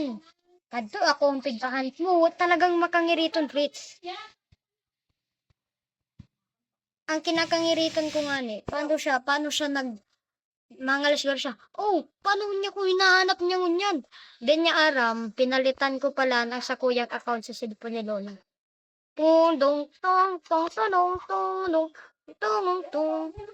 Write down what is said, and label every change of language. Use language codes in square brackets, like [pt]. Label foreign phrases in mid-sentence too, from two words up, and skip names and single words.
[bik] Kadto ako ang pigtahan mo. Talagang makangiriton, Fritz. Ang kinakangiriton ko nga ni, paano siya mangalas siya. Oh, paano niya ko hinahanap niya ngunyan? Then niya aram, pinalitan ko pala na sa kuyang account sa cellphone ni Lola. Tung dong tong tong tong tong tong tong.